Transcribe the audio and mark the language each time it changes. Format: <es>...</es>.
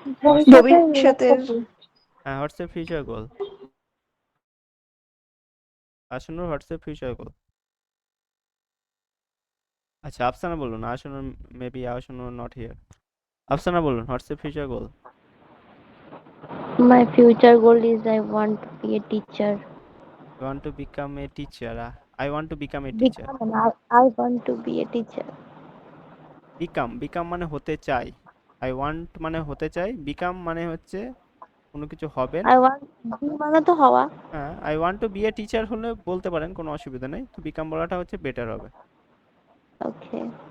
<bn>ভবিষ্যতের হ্যাঁ, WhatsApp future goal, আসন্ন হোয়াটসঅ্যাপ ফিউচার গোল। আচ্ছা, আফসানা বলুন। আসন্ন, মেবি আসন্ন নট হিয়ার। আফসানা বলুন WhatsApp future goal.</bn> <en>My future goal is I want to be a teacher. You want to become a teacher? I want to become a teacher. I want to be a teacher.</en> <bn>Become মানে হতে চাই। I want মানে হতে চাই, become মানে হচ্ছে কোনো কিছু হবেন।</bn> <en>I want</en> <bn>মানে তো হওয়া। হ্যাঁ,</bn> <en>I want to be a teacher</en> <bn>হলে বলতে পারেন, কোনো অসুবিধা নেই। তো বিকাম বলাটা হচ্ছে বেটার হবে।</bn> <en>Okay.</en>